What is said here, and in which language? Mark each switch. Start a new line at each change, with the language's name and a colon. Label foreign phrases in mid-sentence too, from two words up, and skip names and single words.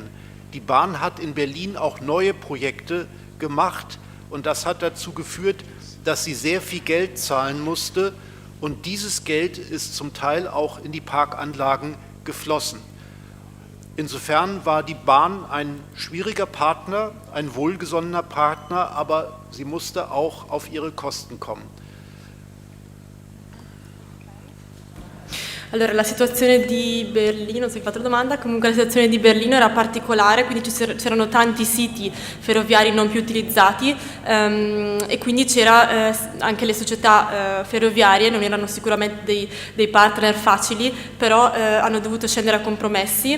German: Die Bahn hat in Berlin auch neue Projekte gemacht und das hat dazu geführt, dass sie sehr viel Geld zahlen musste und dieses Geld ist zum Teil auch in die Parkanlagen geflossen. Insofern war die Bahn ein schwieriger Partner, ein wohlgesonnener Partner, aber sie musste auch auf ihre Kosten kommen.
Italian: Allora, la situazione di Berlino, non so se hai fatto la domanda, comunque la situazione di Berlino era particolare, quindi c'erano tanti siti ferroviari non più utilizzati e quindi anche le società ferroviarie non erano sicuramente dei partner facili, però hanno dovuto scendere a compromessi.